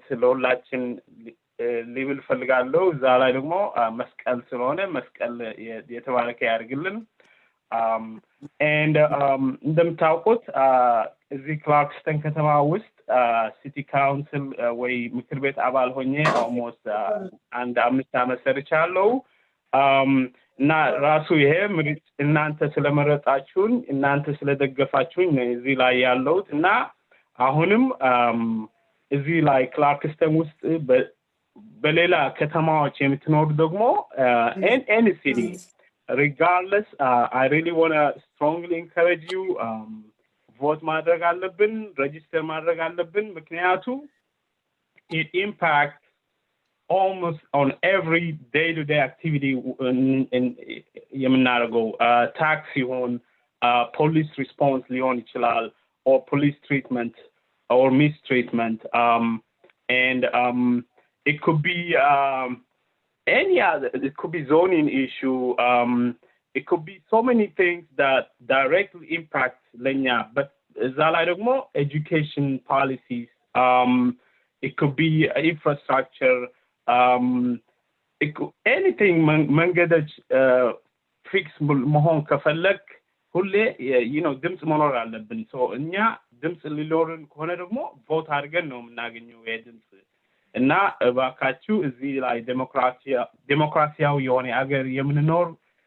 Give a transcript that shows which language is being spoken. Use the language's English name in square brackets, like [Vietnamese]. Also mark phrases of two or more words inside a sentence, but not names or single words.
[Amharic] ለሁላችን ሊብል ፈልጋለሁ። እዛ ላይ ደግሞ መስቀል ስለሆነ መስቀል የተባረከ ያድርግልን። and እንደምታውቁት እዚህ ክላርክስተን ከተማ ውስጥ ሲቲ ካውንስል ወይ ምክር ቤት አባል ሆኜ almost አንድ 5 ዓመት ሰርቻለሁ። እና ራሱ ይሄ እናንተ ስለመረጣችሁኝ እናንተ ስለደገፋችሁኝ እዚህ ላይ ያለሁት እና አሁንም እዚህ ላይ ክላርክስተን ውስጥ በሌላ ከተማዎች የምትኖሩ ደግሞ [English] any city regardless, I really want to strongly encourage you, vote [Amharic] ማድረግ አለብን, [English] register [Amharic] ማድረግ አለብን, [English] ምክንያቱም it impacts almost on every day-to-day activity in የምናደርገው tax ሲሆን police response [Amharic] ሊሆን ይችላል, [English] or police treatment or mistreatment, and it could be any other, it could be zoning issue, it could be so many things that directly impact Lenya, but more education policies, it could be infrastructure, it could, anything [Amharic] መንገዶች fix መሆን ከፈለክ ሁሌ ድምጽ መኖር አለብን። so እኛ ድምጽ ሊኖርን ከሆነ ደግሞ vote አድርገን ነው የምናገኘው የድምጽ እና እባካችሁ እዚህ ላይ ዴሞክራሲያዊ የሆነ ሀገር የምንኖር